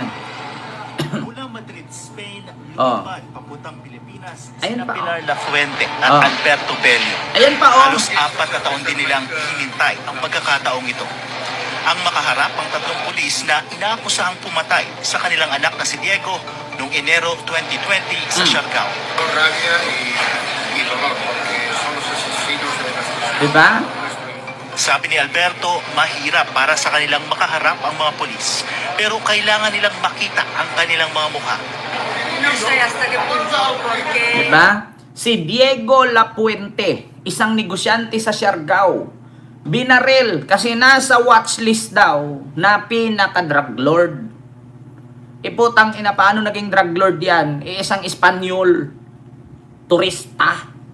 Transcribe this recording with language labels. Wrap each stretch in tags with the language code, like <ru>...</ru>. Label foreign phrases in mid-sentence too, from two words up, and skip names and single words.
<tl>Mula Madrid, Spain, lumipad papuntang Pilipinas, Ayan sina pa, Pilar Lafuente at Alberto Bello. Ayan pa, Halos 4 na taon din nilang hinintay ang pagkakataong ito. Ang makaharap ang tatlong pulis na inaakusahang pumatay sa kanilang anak na si Diego noong Enero 2020 sa Siargao.</tl> <es>Rabia y dolor porque son los asesinos de las personas.</es> <tl>Diba? Sabi ni Alberto, mahirap para sa kanilang makaharap ang mga pulis. Pero kailangan nilang makita ang kanilang mga mukha.</tl> <es>No sé hasta qué punto, porque...</es> <tl>Diba? Si Diego Lapuente, isang negosyante sa Siargao, binaril kasi nasa watchlist daw na pinaka-</tl> <en>drug lord.</en> <tl>Iputang ina, paano naging</tl> <en>drug lord</en> <tl>yan? Isang Espanyol, turista.</tl>